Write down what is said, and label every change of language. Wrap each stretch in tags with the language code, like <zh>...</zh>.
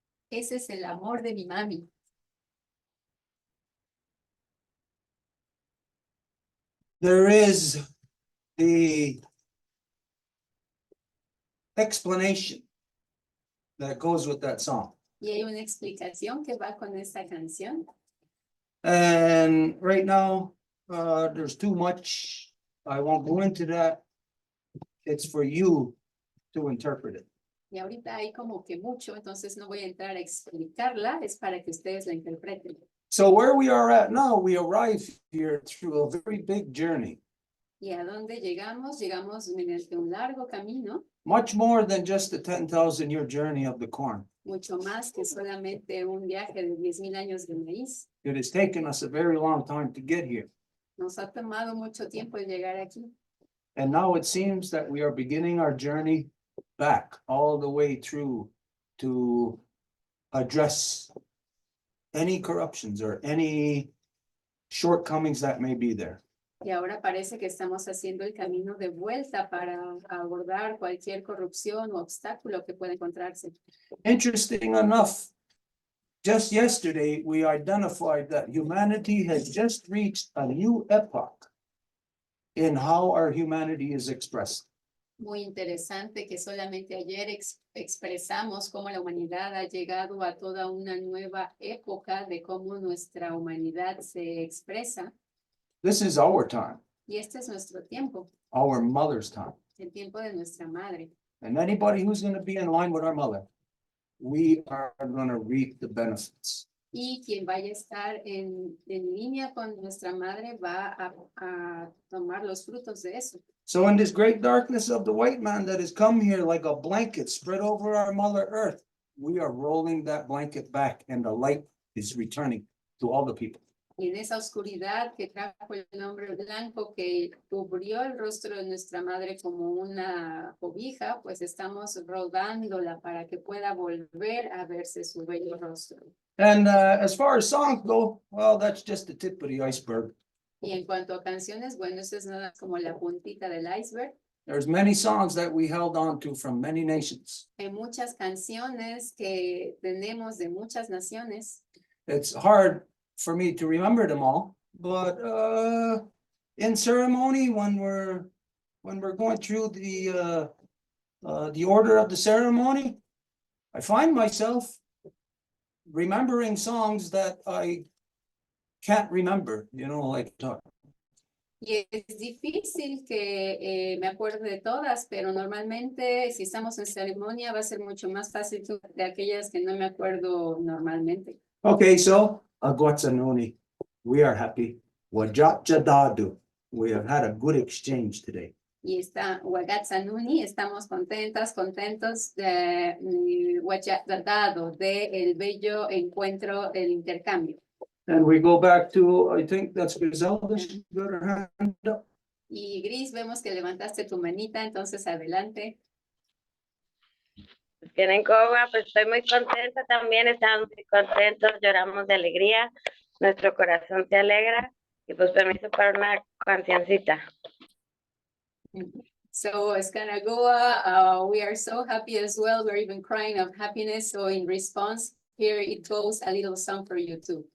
<es>Ese es el amor de mi mami.</es> <en>There is the explanation that goes with that song.</en> <es>Y hay una explicación que va con esta canción.</es> <en>And right now, there's too much. I won't go into that. It's for you to interpret it.</en> <es>Y ahorita hay como que mucho, entonces no voy a entrar a explicarla, es para que ustedes la interpreten.</es> <en>So where we are at now, we arrive here through a very big journey,</en> <es>¿Y a dónde llegamos? Llegamos mediante un largo camino,</es> <en>much more than just the 10,000-year journey of the corn.</en> <es>mucho más que solamente un viaje de 10,000 años de maíz.</es> <en>It has taken us a very long time to get here.</en> <es>Nos ha tomado mucho tiempo el llegar aquí.</es> <en>And now it seems that we are beginning our journey back all the way through to address any corruptions or any shortcomings that may be there.</en> <es>Y ahora parece que estamos haciendo el camino de vuelta para abordar cualquier corrupción o obstáculo que pueda encontrarse.</es> <en>Interesting enough, just yesterday, we identified that humanity has just reached a new epoch in how our humanity is expressed.</en> <es>Muy interesante que solamente ayer expresamos cómo la humanidad ha llegado a toda una nueva época de cómo nuestra humanidad se expresa.</es> <en>This is our time,</en> <es>Y este es nuestro tiempo,</es> <en>our mother's time.</en> <es>el tiempo de nuestra madre.</es> <en>And anybody who's going to be in line with our mother, we are going to reap the benefits.</en> <es>Y quien vaya a estar en línea con nuestra madre va a tomar los frutos de eso.</es> <en>So in this great darkness of the white man that has come here like a blanket spread over our mother earth, we are rolling that blanket back and the light is returning to all the people.</en> <es>Y en esa oscuridad que trajo el hombre blanco que cubrió el rostro de nuestra madre como una cobija, pues estamos rodándola para que pueda volver a verse su bello rostro.</es> <en>And as far as songs go, well, that's just the tip of the iceberg.</en> <es>Y en cuanto a canciones, bueno, eso es nada como la puntita del iceberg.</es> <en>There's many songs that we held on to from many nations.</en> <es>Hay muchas canciones que tenemos de muchas naciones.</es> <en>It's hard for me to remember them all, but in ceremony, when we're going through the order of the ceremony, I find myself remembering songs that I can't remember, like</en> <es>Y es difícil que me acuerde de todas, pero normalmente si estamos en ceremonia va a ser mucho más fácil de aquellas que no me acuerdo normalmente.</es> <en>Okay, so Agwatsanoni, we are happy. Wajatjadadu, we have had a good exchange today.</en> <es>Y está Wagatsanuni, estamos contentos de Wajatdado, de el bello encuentro, el intercambio.</es> <en>And we go back to, I think that's Griselda, she got her hand up.</en> <es>Y Gris, vemos que levantaste tu manita, entonces adelante. Kenenkowa, pues estoy muy contenta también, estamos muy contentos, lloramos de alegría, nuestro corazón se alegra y pues permiso para una cancioncita.</es> <en>So Escanagoa, we are so happy as well. We're even crying of happiness. So in response, here it goes a little song for you too.</en>